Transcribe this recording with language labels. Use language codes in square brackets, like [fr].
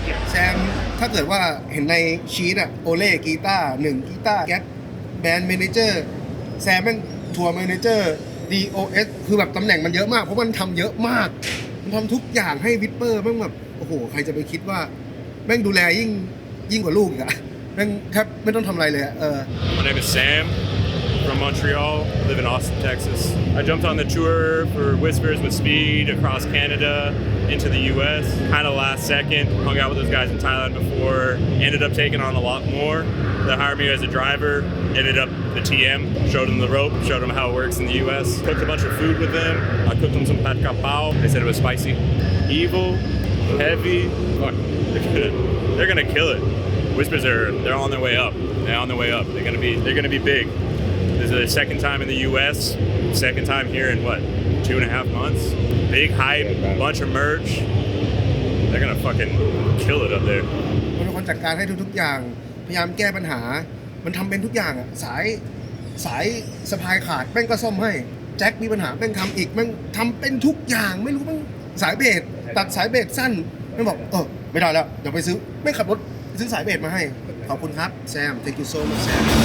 [th] แซมถ้าเกิดว่าเห็นในชีตอะโอเล่กีตาร์1กีตาร์แก๊สแบรนด์เมเนเจอร์แซมแม่งทัวร์เมเนเจอร์ DOS คือแบบตำแหน่งมันเยอะมากเพราะมันทำเยอะมากมันทำทุกอย่างให้วิปเปอร์แม่งแบบโอ้โหใครจะไปคิดว่า แม่งดูแลยิ่งกว่าลูกอีกอะแม่งแทบไม่ต้องทำอะไรเลยอะ [en] My name is Sam from Montreal, live in Austin, Texas. I jumped on the tour for Whispers with Speed across Canada into the US, kind of last second. Hung out with those guys in Thailand before, ended up taking on a lot more. They hired me as a driver, ended up the TM, showed them the rope, showed them how it works in the US. Cooked a bunch of food with them. I cooked them some pad kap pao. They said it was spicy. Evil, heavy, fuck, they're gonna kill it. Whispers they're on their way up. They're on their way up. They're gonna be big. This is their second time in the U.S. Second time here in what, 2.5 months. Big hype, bunch of merch. They're gonna fucking kill it up there. [th] มันเป็นคนจัดการให้ทุกๆอย่างพยายามแก้ปัญหามันทำเป็นทุกอย่างอ่ะสายสะพายขาดแม่งก็ซ่อมให้แจ็คมีปัญหาแม่งทำอีกแม่งทำเป็นทุกอย่างไม่รู้แม่งสายเบสตัดสายเบสสั้นแม่งบอกไม่ได้แล้วเดี๋ยวไปซื้อแม่งขับรถซื้อสายเบสมาให้ขอบคุณครับแซม [en] thank you so much [th] แซม